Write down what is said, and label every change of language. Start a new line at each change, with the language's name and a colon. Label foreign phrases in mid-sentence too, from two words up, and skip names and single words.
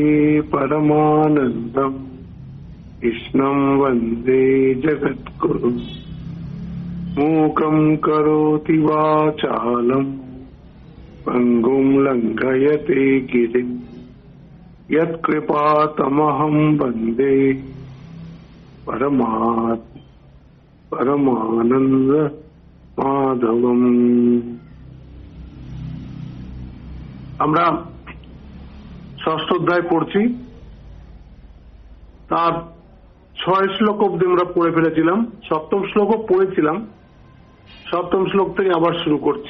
Sanskrit: परमानन्दम् कृष्णं वन्दे जगद्गुरुम् मूकं करोति वाचालम् पङ्गुं लङ्घयते गिरिम् यत्कृपातमहं वन्दे परमानन्द माधवम्।
Bangla: আমরা ষষ্ঠ অধ্যায় পড়ছি। তার 6 শ্লোক অব্দি আমরা পড়ে ফেলেছিলাম, সপ্তম শ্লোকও পড়েছিলাম। সপ্তম শ্লোক থেকে আবার শুরু করছি।